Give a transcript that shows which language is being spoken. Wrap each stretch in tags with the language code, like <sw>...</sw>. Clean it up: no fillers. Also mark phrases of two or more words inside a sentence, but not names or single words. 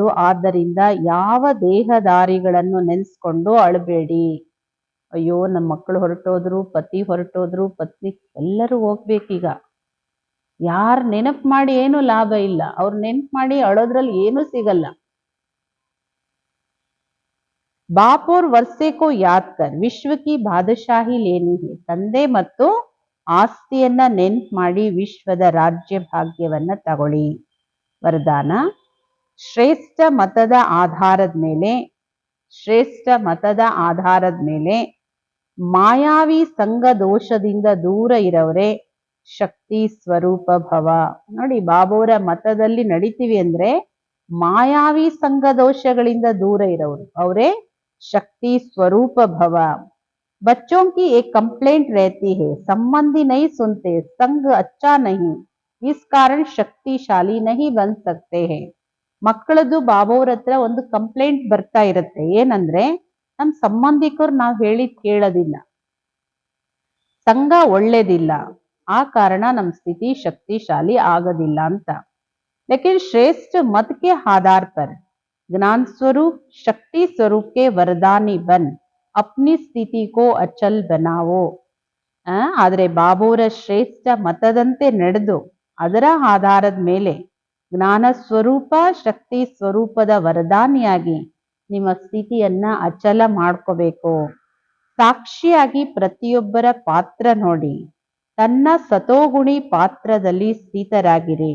<kn>ಆದ್ದರಿಂದ ಯಾವ ದೇಹದಾರಿಗಳನ್ನು ನೆನೆಸ್ಕೊಂಡು ಅಳಬೇಡಿ. ಅಯ್ಯೋ ನಮ್ಮ ಮಕ್ಕಳು ಹೊರಟೋದ್ರು, ಪತಿ ಹೊರಟೋದ್ರು, ಪತ್ನಿ, ಎಲ್ಲರೂ ಹೋಗ್ಬೇಕೀಗ. ಯಾರು ನೆನಪು ಮಾಡಿ ಏನು ಲಾಭ ಇಲ್ಲ. ಅವ್ರು ನೆನಪು ಮಾಡಿ ಅಳೋದ್ರಲ್ಲಿ ಏನೂ ಸಿಗಲ್ಲ.</kn> <hi>बाप और वर्षे को याद कर विश्व की बादशाही लेनी है.</hi> <kn>ತಂದೆ ಮತ್ತು ಆಸ್ತಿಯನ್ನ ನೆನ್ಪು ಮಾಡಿ ವಿಶ್ವದ ರಾಜ್ಯ ಭಾಗ್ಯವನ್ನ ತಗೊಳ್ಳಿ. ವರದಾನ, ಶ್ರೇಷ್ಠ ಮತದ ಆಧಾರದ ಮೇಲೆ ಮಾಯಾವಿ ಸಂಘ ದೋಷದಿಂದ ದೂರ ಇರೋರೆ ಶಕ್ತಿ ಸ್ವರೂಪ ಭವ. ನೋಡಿ, ಬಾಬೋರ ಮತದಲ್ಲಿ ನಡಿತೀವಿ ಅಂದ್ರೆ ಮಾಯಾವಿ ಸಂಘ ದೋಷಗಳಿಂದ ದೂರ ಇರೋರು ಅವರೇ</kn> <hi>शक्ति स्वरूप भव. बच्चों की एक कंप्लेंट रहती है, संबंधी नहीं सुनते, संग अच्छा नहीं, इस कारण शक्तिशाली नहीं बन सकते हैं.</hi> <kn>ಮಕ್ಕಳದು ಬಾಬೋರ ಹತ್ರ ಒಂದು ಕಂಪ್ಲೇಂಟ್ ಬರ್ತಾ ಇರುತ್ತೆ. ಏನಂದ್ರೆ, ನಮ್ಮ ಸಂಬಂಧಿಕರು ನಾವು ಹೇಳಿದ್ ಕೇಳೋದಿಲ್ಲ, ಸಂಘ ಒಳ್ಳೇದಿಲ್ಲ, ಆ ಕಾರಣ ನಮ್ಮ ಸ್ಥಿತಿ ಶಕ್ತಿಶಾಲಿ ಆಗೋದಿಲ್ಲ ಅಂತ.</kn> <hi>लेकिन श्रेष्ठ मत के आधार पर ज्ञान स्वरूप शक्ति स्वरूप के वरदानी बन अपनी स्थिति को अचल बनाओ.</hi> <kn>ಆದರೆ ಬಾಬೋರ ಶ್ರೇಷ್ಠ ಮತದಂತೆ ನಡೆದು ಅದರ ಆಧಾರದ ಮೇಲೆ ಜ್ಞಾನ ಸ್ವರೂಪ ಶಕ್ತಿ ಸ್ವರೂಪದ ವರದಾನಿಯಾಗಿ ನಿಮ್ಮ ಸ್ಥಿತಿಯನ್ನ ಅಚಲ ಮಾಡ್ಕೋಬೇಕು. ಸಾಕ್ಷಿಯಾಗಿ ಪ್ರತಿಯೊಬ್ಬರ ಪಾತ್ರ ನೋಡಿ ತನ್ನ ಸತೋಗುಣಿ ಪಾತ್ರದಲ್ಲಿ ಸ್ಥಿತರಾಗಿರಿ.</kn>